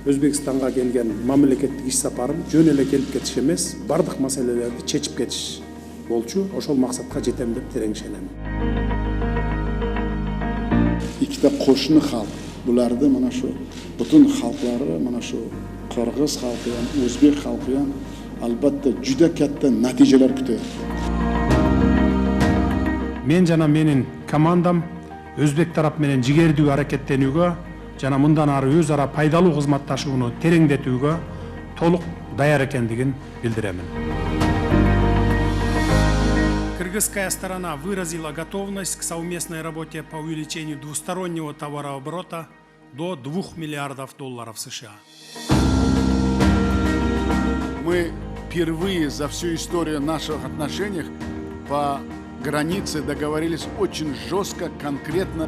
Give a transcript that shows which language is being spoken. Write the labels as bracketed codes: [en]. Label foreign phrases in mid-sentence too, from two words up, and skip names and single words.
[ky] Өзбекстанға келген мамлекеттик иш сапарым жөн эле келип кетиш эмес, бардык маселелерди чечип кетиш болчу. Ошол максатка жетем деп терең ишенем. [uz] Ikkita qo'shni xalq, bularni mana shu butun xalqlari, mana shu qirg'iz xalqi ham, o'zbek xalqi ham albatta juda katta natijalar kutyapti. [ky] Мен жана менин командам өзбек тарап менен жигердүү аракеттенүүгө жана мындан ары өз ара пайдалуу кызматташууну тереңдетүүгө толук даяр экендигин билдиремин. [ru] Кыргызская сторона выразила готовность к совместной работе по увеличению двустороннего товарооборота до $2 миллиардов США. Мы впервые за всю историю наших отношений по границе договорились очень жестко, конкретно.